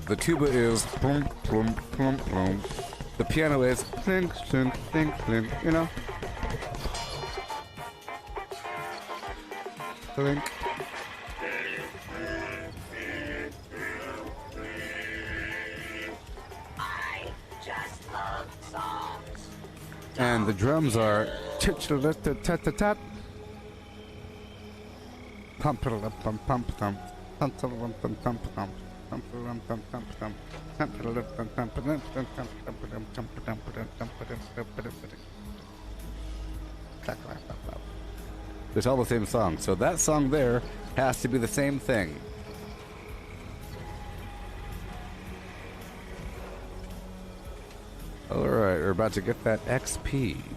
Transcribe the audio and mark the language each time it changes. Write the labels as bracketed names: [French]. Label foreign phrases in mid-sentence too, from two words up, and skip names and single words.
[English] The tuba is plum, plum, plum, plum. The piano is clink, clink, clink, clink, you know? Clink. I just love songs. And the drums are tat-tat-tat-tat-tat. Pump-a-lump-pump-pump-pump. Pump-a-lump-pump-pump-pump. It's all the same song, so that song there has to be the same thing. Alright, we're about to get that XP.